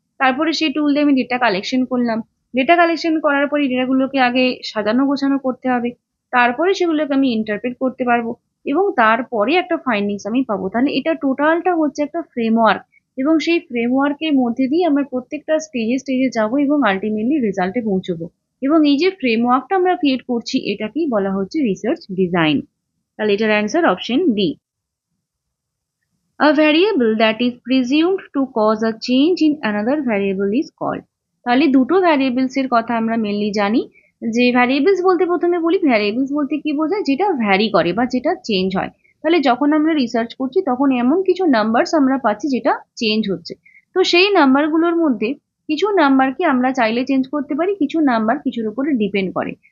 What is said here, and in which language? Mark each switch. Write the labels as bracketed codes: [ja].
[bn] তারপরে সেই টুল দিয়ে আমি ডেটা কালেকশন করলাম, ডেটা কালেকশন করার পরে ডেটাগুলোকে আগে সাজানো গোছানো করতে হবে, তারপরে সেগুলোকে আমি ইন্টারপ্রেট করতে পারবো, এবং তারপরে একটা ফাইন্ডিংস আমি পাবো। তাহলে এটা টোটালটা হচ্ছে একটা ফ্রেমওয়ার্ক, এবং সেই ফ্রেমওয়ার্কের মধ্যে দিয়ে আমরা প্রত্যেকটা স্টেজে স্টেজে যাবো এবং আলটিমেটলি রেজাল্টে পৌঁছবো। এবং এই যে ফ্রেমওয়ার্কটা আমরা ক্রিয়েট করছি, এটাকেই বলা হচ্ছে রিসার্চ ডিজাইন। তাহলে এটার answer option D. [en] A variable that is presumed to cause a change in another variable is called. [bn] তাহলে দুটো ভ্যারিয়েবলস এর কথা আমরা মেনলি জানি। যে ভ্যারিয়েবলস বলতে প্রথমে বলি, ভ্যারিয়েবলস বলতে কি বোঝায়, যেটা ভ্যারি করে বা যেটা চেঞ্জ হয়। তাহলে যখন আমরা রিসার্চ করছি, তখন এমন কিছু নাম্বারস আমরা পাচ্ছি যেটা চেঞ্জ হচ্ছে। তো সেই নাম্বারগুলোর মধ্যে কিছু নাম্বারকে আমরা চাইলে চেঞ্জ করতে পারি, কিছু নাম্বার কিছুর উপরে ডিপেন্ড করে।